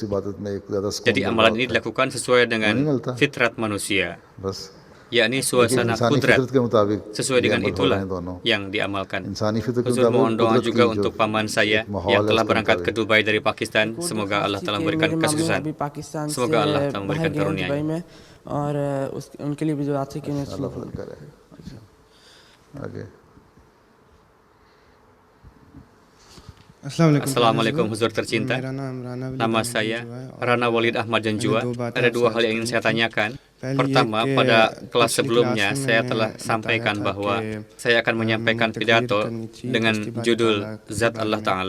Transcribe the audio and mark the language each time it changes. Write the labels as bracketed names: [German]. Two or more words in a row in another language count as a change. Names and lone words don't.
[Indonesian] Jadi amalan ini dilakukan sesuai dengan fitrat manusia, yakni suasana kudrat. Sesuai dengan itulah yang diamalkan. Huzur mohon doa juga untuk paman saya yang telah berangkat ke Dubai dari Pakistan. Semoga Allah telah memberikan kesuksesan. Semoga Allah telah memberikan karunia-Nya. [Urdu] और उनके लिए भी जो आते कि [Indonesian] Assalamualaikum Huzur tercinta. Nama saya Rana Walid Ahmad Janjua. Ada 2 hal yang ingin saya tanyakan. Pertama, pada kelas sebelumnya saya telah sampaikan bahwa saya akan menyampaikan pidato dengan judul Zat Allah Ta'ala.